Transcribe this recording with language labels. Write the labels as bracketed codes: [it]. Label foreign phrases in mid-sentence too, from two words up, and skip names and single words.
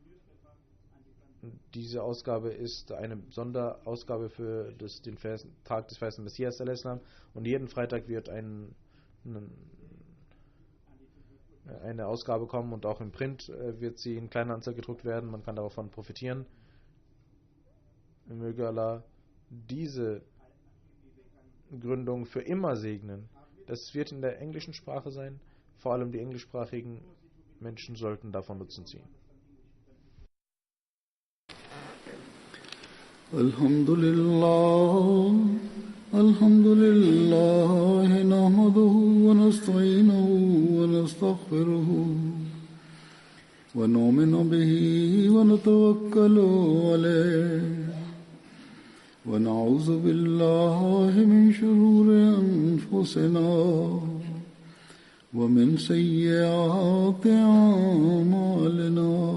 [de] Diese Ausgabe ist eine Sonderausgabe für den Tag des verheißenen Messias al-Islam und jeden Freitag wird eine Ausgabe kommen und auch im Print wird sie in kleiner Anzahl gedruckt werden. Man kann davon profitieren. Möge Allah diese Gründung für immer segnen. Das wird in der englischen Sprache sein. Vor allem die englischsprachigen Menschen sollten davon Nutzen ziehen. [ar] الحمد لله، الحمد لله، نحمده ونستعينه ونستغفره ونؤمن به ونتوكل عليه ونعوذ بالله من شرور أنفسنا ومن سيئات أعمالنا